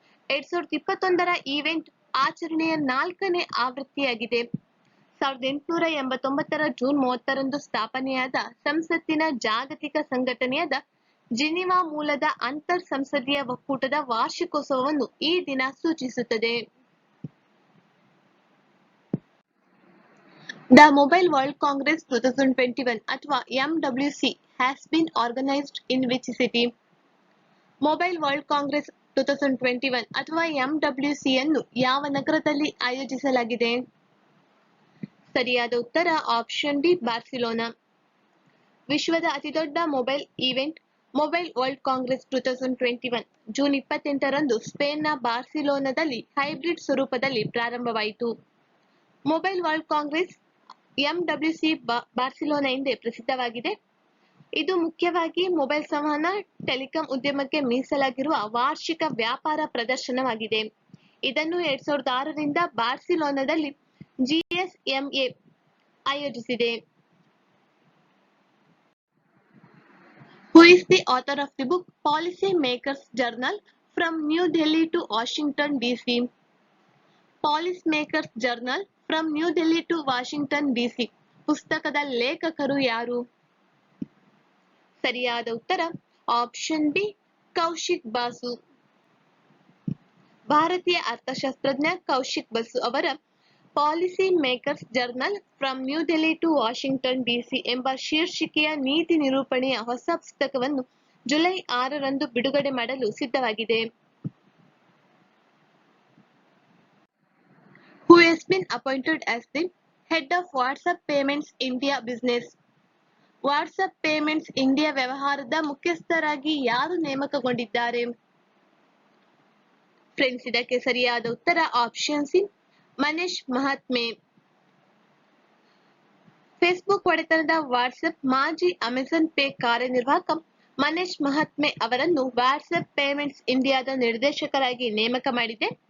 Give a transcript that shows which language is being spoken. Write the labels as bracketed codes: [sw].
[kn] 2021ರ event ಆಚರಣೆಯ 4ನೇ ಆವೃತ್ತಿಯಾಗಿದೆ. 1889ರ ಜೂನ್ 30ರಂದು ಸ್ಥಾಪನೆಯಾದ ಸಂಸತ್ತಿನ ಜಾಗತಿಕ ಸಂಘಟನೆಯಾದ ಜಿನಿವಾ ಮೂಲದ ಅಂತರ್ ಸಂಸದೀಯ ಒಕ್ಕೂಟದ ವಾರ್ಷಿಕೋತ್ಸವವನ್ನು ಈ ದಿನ ಸೂಚಿಸುತ್ತದೆ. [en] the Mobile World Congress 2021 [kn] ಅಥವಾ [en] MWC has been organized in which city? [kn] Mobile world Congress 2021 ಅಥವಾ MWC ಅನ್ನು ಯಾವ ನಗರದಲ್ಲಿ ಆಯೋಜಿಸಲಾಗಿದೆ? ಸರಿಯಾದ ಉತ್ತರ ಆಪ್ಷನ್ ಡಿ ಬಾರ್ಸಿಲೋನಾ. ವಿಶ್ವದ ಅತಿದೊಡ್ಡ mobile event mobile world Congress 2021 June 28ರಂದು ಸ್ಪೇನ್ನ ಬಾರ್ಸಿಲೋನಾದಲ್ಲಿ hybrid ಸ್ವರೂಪದಲ್ಲಿ ಪ್ರಾರಂಭವಾಯಿತು. Mobile world Congress MWC Barcelona ಎಂದೇ ಪ್ರಸಿದ್ಧವಾಗಿದೆ. ಇದು ಮುಖ್ಯವಾಗಿ ಮೊಬೈಲ್ ಸಂವಹನ ಟೆಲಿಕಾಂ ಉದ್ಯಮಕ್ಕೆ ಮೀಸಲಾಗಿರುವ ವಾರ್ಷಿಕ ವ್ಯಾಪಾರ ಪ್ರದರ್ಶನವಾಗಿದೆ. ಇದನ್ನು 2006ರಿಂದ ಬಾರ್ಸಿಲೋನಾದಲ್ಲಿ GSMA ಆಯೋಜಿಸಿದೆ. [en] Who is the author of the book Policy Makers Journal from New Delhi to Washington DC? [kn] Policy Makers Journal from New Delhi to Washington DC ಪುಸ್ತಕದ ಲೇಖಕರು ಯಾರು? ಸರಿಯಾದ ಉತ್ತರ ಆಪ್ಷನ್ ಬಿ ಕೌಶಿಕ್ ಬಾಸು. ಭಾರತೀಯ ಅರ್ಥಶಾಸ್ತ್ರಜ್ಞ ಕೌಶಿಕ್ ಬಸು ಅವರ policy makers journal from new Delhi to Washington DC ಎಂಬ ಶೀರ್ಷಿಕೆಯ ನೀತಿ ನಿರೂಪಣೆಯ ಹೊಸ ಪುಸ್ತಕವನ್ನು ಜುಲೈ 6ರಂದು ಬಿಡುಗಡೆ ಮಾಡಲು ಸಿದ್ಧವಾಗಿದೆ. [en] Who has been appointed as the head of WhatsApp Payments India business? [kn] WhatsApp payments India ವ್ಯವಹಾರದ ಮುಖ್ಯಸ್ಥರಾಗಿ ಯಾರು ನೇಮಕಗೊಂಡಿದ್ದಾರೆ? ಫ್ರೆಂಡ್ಸ್, ಇದಕ್ಕೆ ಸರಿಯಾದ ಉತ್ತರ ಆಪ್ಷನ್ ಸಿ ಮನೀಶ್ ಮಹಾತ್ಮೆ. ಫೇಸ್ಬುಕ್ ಒಡೆತನದ ವಾಟ್ಸ್ಆಪ್ ಮಾಜಿ ಅಮೆಜಾನ್ ಪೇ ಕಾರ್ಯನಿರ್ವಾಹಕ ಮನೀಶ್ ಮಹಾತ್ಮೆ ಅವರನ್ನು ವಾಟ್ಸ್ಆಪ್ ಪೇಮೆಂಟ್ಸ್ ಇಂಡಿಯಾದ ನಿರ್ದೇಶಕರಾಗಿ ನೇಮಕ ಮಾಡಿದೆ.